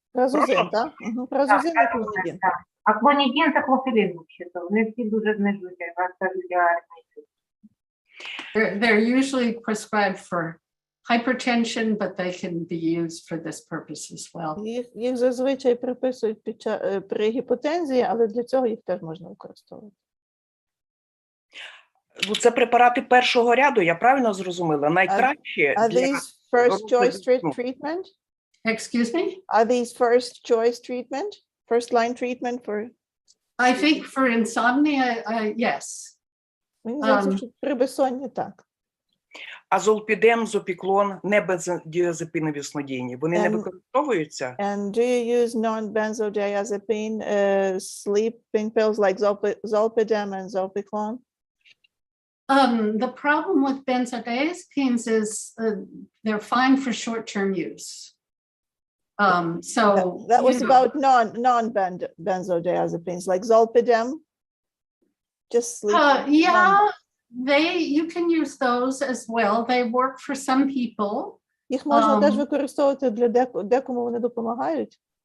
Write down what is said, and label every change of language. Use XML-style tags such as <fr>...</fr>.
<uk>Prazozem, так? Prazozin і clonidine. А клонідін – це клофелін, взагалі-то. Вони всі дуже знижують.</uk> <en>They're usually prescribed for hypertension, but they can be used for this purpose as well.</en> <uk>Їх зазвичай приписують при гіпотензії, але для цього їх теж можна використовувати. Це препарати першого ряду, я правильно зрозуміла? Найкраще</uk> <en>Are these first choice treatment? Excuse me? Are these first choice treatment? First line treatment for? I think for insomnia, yes.</en> <uk>Мені здається, що при безсонні так. А золпідем, зопіклон, небензодіазепінові снодійні, вони не використовуються?</uk> <en>And do you use non-benzodiazepine sleeping pills like zolpidem and zopiclone? The problem with benzodiazepines is they're fine for short-term use. So that was about non-benzodiazepines like zolpidem. Just sleep. Yeah, you can use those as well. They work for some people.</en> <uk>Їх можна теж використовувати для декому вони допомагають.</uk>